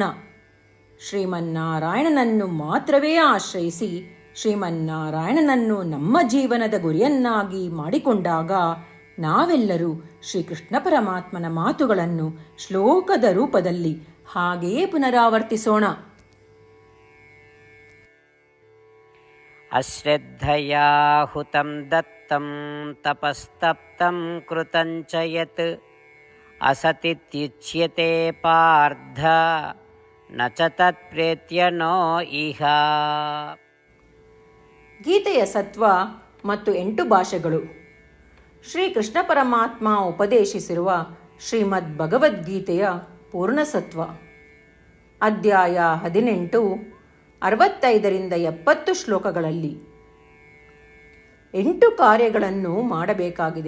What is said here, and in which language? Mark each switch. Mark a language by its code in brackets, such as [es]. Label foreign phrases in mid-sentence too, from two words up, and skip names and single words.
[kn] ಶ್ರೀಮನ್ನಾರಾಯಣನನ್ನು ಮಾತ್ರವೇ ಆಶ್ರಯಿಸಿ ಶ್ರೀಮನ್ನಾರಾಯಣನನ್ನು ನಮ್ಮ ಜೀವನದ ಗುರಿಯನ್ನಾಗಿ ಮಾಡಿಕೊಂಡಾಗ ನಾವೆಲ್ಲರೂ ಶ್ರೀಕೃಷ್ಣ ಪರಮಾತ್ಮನ ಮಾತುಗಳನ್ನು ಶ್ಲೋಕದ ರೂಪದಲ್ಲಿ ಹಾಗೆಯೇ ಪುನರಾವರ್ತಿಸೋಣ. [sa] ಅಶ್ರದ್ಧಯಾ ಹುತಂ ದತ್ತಂ ತಪಸ್ತಪ್ತಂ ಕೃತಂಚ ಯತ್ ಅಸತಿತ್ಯುಚ್ಯತೆ ಪಾರ್ಥ ನ ಚ ತತ್ ಪ್ರೇತ್ಯನೋ ಇಹ. [kn] ಗೀತೆಯ ಸತ್ವ ಮತ್ತು 8 ಭಾಷೆಗಳು. ಶ್ರೀಕೃಷ್ಣ ಪರಮಾತ್ಮ ಉಪದೇಶಿಸಿರುವ ಶ್ರೀಮದ್ ಭಗವದ್ಗೀತೆಯ ಪೂರ್ಣಸತ್ವ. ಅಧ್ಯಾಯ 18, 65ರಿಂದ 70 ಶ್ಲೋಕಗಳಲ್ಲಿ 8 ಕಾರ್ಯಗಳನ್ನು ಮಾಡಬೇಕಾಗಿದೆ.